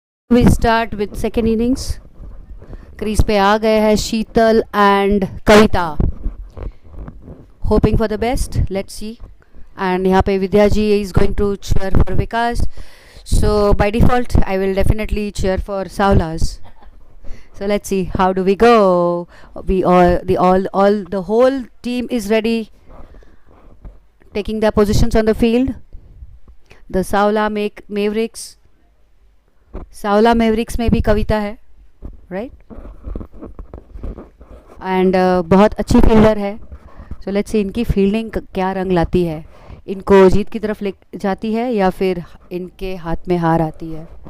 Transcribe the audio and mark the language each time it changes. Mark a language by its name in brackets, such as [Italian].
[English] We start with second innings. [Hindi] Crease पे आ गए हैं शीतल and Kavita. [English] hoping for the best. Let's see. And [Hindi] यहाँ पे विद्या जी [English] is going to cheer for Vikas. So by default, I will definitely cheer for Saulas. So let's see how do we go. We all the whole team is ready, taking their positions on the field. The Mavericks. [Hindi] Saula Mavericks में भी कविता है, [English] right? [Hindi] And बहुत अच्छी fielder है. [English] So let's see [Hindi] इनकी fielding क्या रंग लाती है, इनको जीत की तरफ ले जाती है या फिर इनके हाथ में हार आती है.